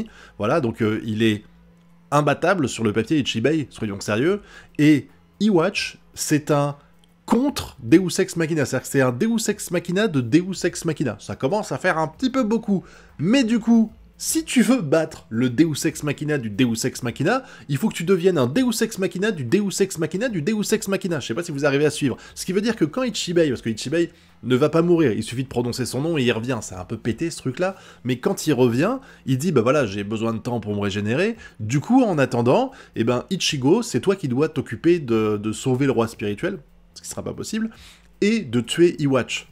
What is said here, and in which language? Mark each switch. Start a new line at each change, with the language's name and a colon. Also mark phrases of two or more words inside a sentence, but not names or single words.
French: Voilà, donc il est imbattable sur le papier Ichibei, soyons sérieux, et Iwatch, c'est un contre Deus Ex Machina, c'est-à-dire que c'est un Deus Ex Machina de Deus Ex Machina. Ça commence à faire un petit peu beaucoup, mais du coup, si tu veux battre le Deus Ex Machina du Deus Ex Machina, il faut que tu deviennes un Deus Ex Machina du Deus Ex Machina du Deus Ex Machina. Je sais pas si vous arrivez à suivre. Ce qui veut dire que quand Ichibei, parce que Ichibei ne va pas mourir, il suffit de prononcer son nom et il revient, c'est un peu pété ce truc-là, mais quand il revient, il dit bah voilà, j'ai besoin de temps pour me régénérer, du coup en attendant, eh ben Ichigo, c'est toi qui dois t'occuper de sauver le roi spirituel, ce qui sera pas possible, et de tuer Iwatch.